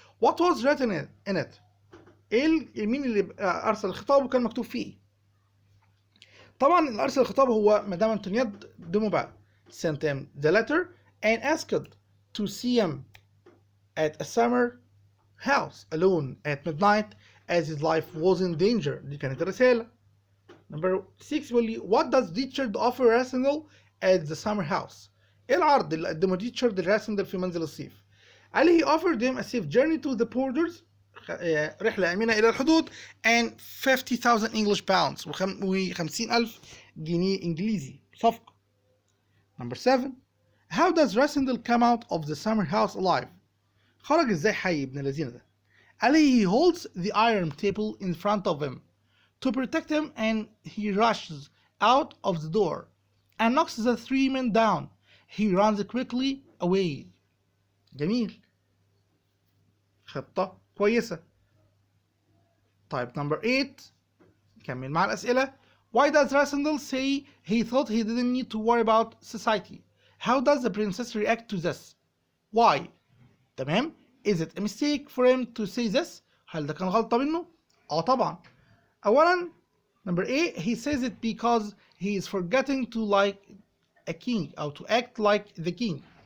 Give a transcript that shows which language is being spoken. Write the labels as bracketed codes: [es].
[en] What was written in it؟ [ar] مين اللي أرسل الخطاب وكان مكتوب فيه؟ طبعا اللي أرسل الخطاب هو مدام أنتونياد دي موبال. [en] Sent him the letter and asked to see him at a summer house alone at midnight as his life was in danger. [ar] دي كانت الرسالة. [en] Number 6 [ar] بيقول لي [en] what does Richard offer Rassendyll at the summer house؟ [ar] ايه العرض اللي قدمه ريتشارد لراسندل في منزل الصيف؟ قال لي [en] he offered him a safe journey to the borders، [ar] رحلة آمنة إلى الحدود، [en] and 50,000 English pounds [ar] و50,000 جنيه إنجليزي صفقة. [en] Number 7 how does Rassendyll come out of the summer house alive؟ [ar] خرج ازاي حي ابن الذين ده؟ قال لي [en] he holds the iron table in front of him to protect him and he rushes out of the door and knocks the 3 men down. He runs quickly away. [ar] جميل، خطة كويسة. طيب [en] number 8 [ar] نكمل مع الأسئلة. [en] Why does Rassendyll say he thought he didn't need to worry about society؟ How does the princess react to this؟ Why؟ تمام. Is it a mistake for him to say this؟ [ar] هل ده كان غلطة منه؟ طبعا. [en] أولا number A he says it because he is forgetting to like a king or to act like the king.